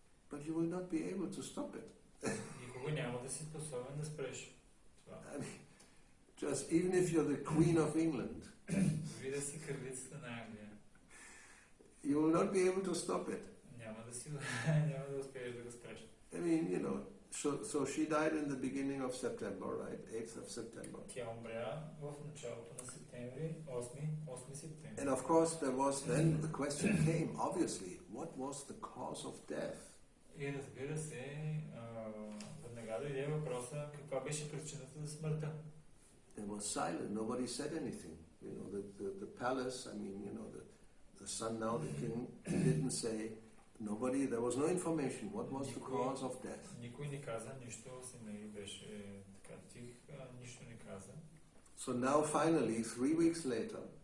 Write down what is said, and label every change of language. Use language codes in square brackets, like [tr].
[en] But you will not be able to stop it. [bg] Никога няма да си способен да спреш това. [en] I mean, just even if you're the Queen of England, [bg] Дори да си кралицата на Англия, [en] you will not be able to stop it. [bg] няма да успееш да го спреш. [en] I mean, so she died in the beginning of September, right? 8th of September. [bg] Тя умря в началото на септември, 8 септември. [en] And of course then the question came, obviously, what was the cause of death? [bg] И разбира се, веднага дойде въпроса, каква беше причината за смъртта. [en] It was silent, nobody said anything. The palace, I mean, the son now, the king, didn't say, there was no information. What was the cause of death? [bg] Никой не каза нищо, Семей беше така тих, нищо не каза. [en] So now finally, 3 weeks later,